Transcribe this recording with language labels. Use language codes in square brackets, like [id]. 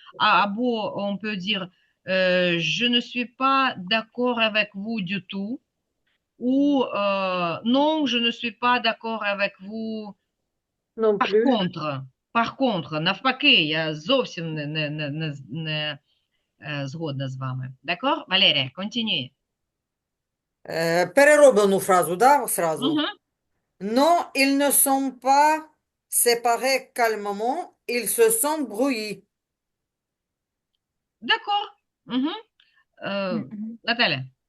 [fr] Або on peut dire je ne suis pas d'accord avec vous du tout. Ou non, je ne suis pas d'accord avec vous. Non plus. Par contre, [uk] навпаки, я зовсім не згодна з вами. [fr] D'accord? Валерія, continue. [uk] Перероблену фразу, да, сразу? Мгм. [fr] Non, ils ne sont pas séparés calmement, ils se sont brouillés. D'accord. Мгм. Наталя.